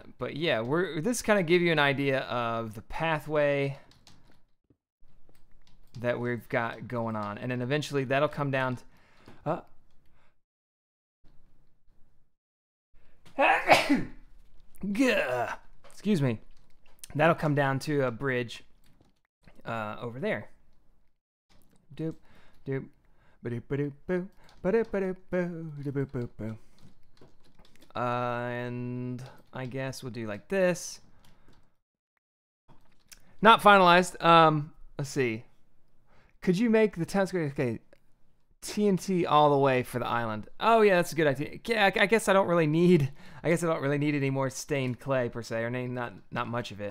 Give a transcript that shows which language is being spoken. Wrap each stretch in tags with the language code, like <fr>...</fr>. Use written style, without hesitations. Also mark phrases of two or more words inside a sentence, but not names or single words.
<en>But yeah, this kind of give you an idea of the pathway that we've got going on, and then eventually that'll come down. Excuse me. That'll come down to a bridge over there. Doop, doop, ba-doop, ba-doop, boo, ba-doop, ba-doop, boo, da-boop, boop, boo. And I guess we'll do like this. Not finalized. Let's see. Could you make the town square? Okay. TNT all the way for the island. Oh yeah, that's a good idea. Yeah, I guess I don't really need any more stained clay per se, or not much of it.</en>